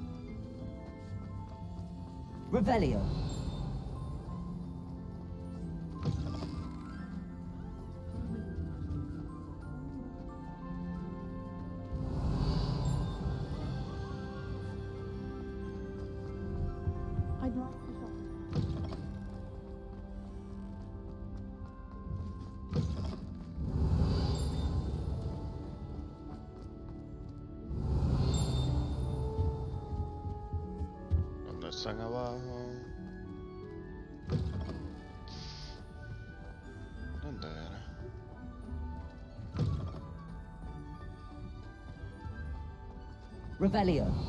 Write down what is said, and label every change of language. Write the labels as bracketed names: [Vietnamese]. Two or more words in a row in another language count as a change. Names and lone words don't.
[Spanish] Revelio. [English] I'd like to shop. [Spanish] ¿Dónde están abajo? ¿Dónde era? Revelio.